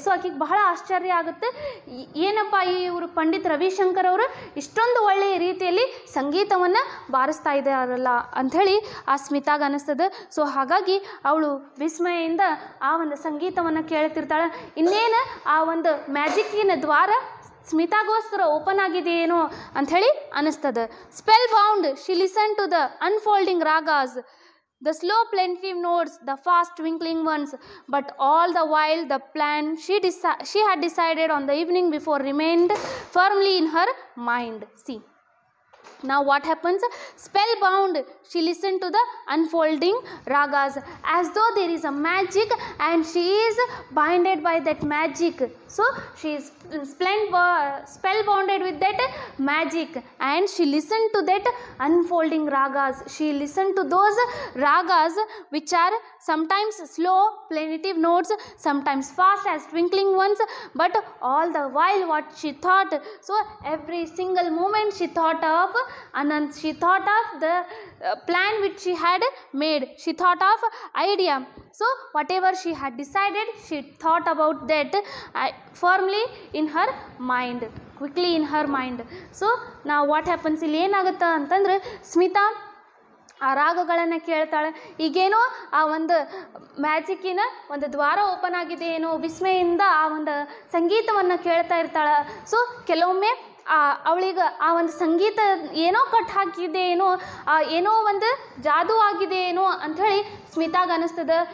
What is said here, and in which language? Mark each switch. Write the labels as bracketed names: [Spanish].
[Kannada] So ಆಕೆಗೆ ಬಹಳ ಆಶ್ಚರ್ಯ ಆಗುತ್ತೆ, ಏನಪ್ಪ ಇವರು ಪಂಡಿತ್ ರವಿಶಂಕರ್ ಅವರು ಇಷ್ಟೊಂದು ಒಳ್ಳೆಯ ರೀತಿಯಲ್ಲಿ ಸಂಗೀತವನ್ನು ಬಾರಿಸ್ತಾ ಇದ್ದಾರಲ್ಲ ಅಂಥೇಳಿ ಆ ಸ್ಮಿತಾಗೆ ಅನ್ನಿಸ್ತದೆ. ಸೊ ಹಾಗಾಗಿ ಅವಳು ವಿಸ್ಮಯದಿಂದ ಆ ಒಂದು ಸಂಗೀತವನ್ನು ಕೇಳ್ತಿರ್ತಾಳೆ. ಇನ್ನೇನು ಆ ಒಂದು ಮ್ಯಾಜಿಕ್ಕಿನ ದ್ವಾರ ಸ್ಮಿತಾಗೋಸ್ಕರ ಓಪನ್ ಆಗಿದೆಯೇನೋ ಅಂಥೇಳಿ ಅನ್ನಿಸ್ತದೆ. [English] Spellbound she listen to the unfolding ragas, the slow plaintive notes, the fast twinkling ones, but all the while the plan she had decided on the evening before remained firmly in her mind. See, Now what happens? Spellbound, she listened to the unfolding ragas as though there is a magic and she is binded by that magic. So she is spellbounded with that magic and she listened to that unfolding ragas. She listened to those ragas which are sometimes slow plaintive notes, sometimes fast as twinkling ones, but all the while what she thought, so every single moment she thought of Anand, she thought of the plan which she had made, she thought of idea. So whatever she had decided, she thought about that firmly in her mind, quickly in her mind. So now what happens, [Kannada] ಇಲ್ಲಿ ಏನಾಗುತ್ತೆ ಅಂತಂದ್ರೆ ಸ್ಮಿತಾ ಆ ರಾಗಗಳನ್ನು ಕೇಳ್ತಾಳೆ. ಈಗೇನೋ ಆ ಒಂದು ಮ್ಯಾಜಿಕ್ಕಿನ ಒಂದು ದ್ವಾರ ಓಪನ್ ಆಗಿದೆ ಏನೋ ವಿಸ್ಮಯಿಂದ ಆ ಒಂದು ಸಂಗೀತವನ್ನು ಕೇಳ್ತಾ ಇರ್ತಾಳೆ. ಸೊ ಕೆಲವೊಮ್ಮೆ ಅವಳಿಗೆ ಆ ಒಂದು ಸಂಗೀತ ಏನೋ ಕಟ್ ಹಾಕಿದೆ ಏನೋ ಏನೋ ಒಂದು ಜಾದೂ ಆಗಿದೆ ಏನೋ ಅಂಥೇಳಿ ಸ್ಮಿತಾಗೆ ಅನ್ನಿಸ್ತದೆ.